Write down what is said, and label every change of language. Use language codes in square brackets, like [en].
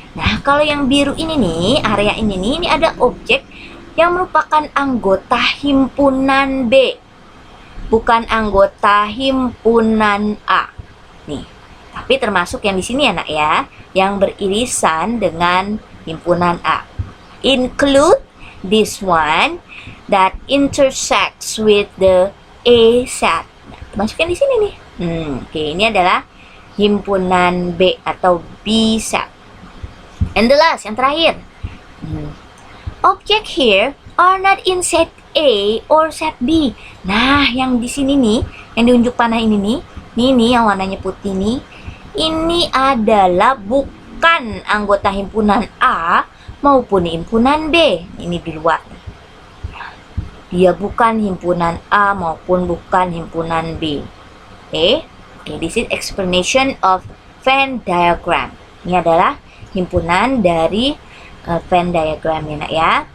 [id] Nah, kalau yang biru ini nih, area ini nih, ini ada objek yang merupakan anggota himpunan B, bukan anggota himpunan A. Nih, tapi termasuk yang di sini ya nak ya, yang beririsan dengan himpunan A. [en] Include this one that intersects with the A set. [id] Nah, termasuk yang di sini nih. Oke, ini adalah himpunan B atau B set. [en] And the last, [id] yang terakhir. [en] Object here are not in set A or set B. [id] Nah, yang di sini nih, yang diunjuk panah ini nih, yang warnanya putih nih, ini adalah bukan anggota himpunan A maupun himpunan B. Ini di luar. Dia bukan himpunan A maupun bukan himpunan B. [en] Okay, this is explanation of Venn diagram. [id] Ini adalah himpunan dari Venn diagram ya nak ya.